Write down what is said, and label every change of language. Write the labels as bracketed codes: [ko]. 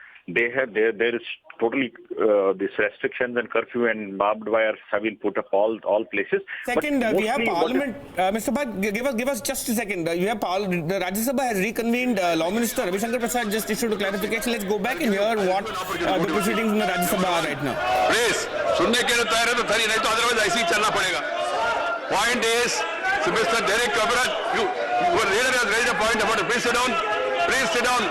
[en] There is totally these restrictions and curfew and barbed wire have been put up all places. Second, we have Parliament. Mr. Bhatt, give us just a second. The Rajya Sabha has reconvened. Law Minister Ravi Shankar Prasad just issued a clarification. Let's go back and hear what the proceedings in the Rajya Sabha are right now. [hi] Please, सुनने के लिए तैयार है तो खरी नहीं तो otherwise ऐसे ही चलना पड़ेगा. [en] Point is, so Mr. Derek Kabrat, your leader has raised a point about it. Please sit down. Please sit down.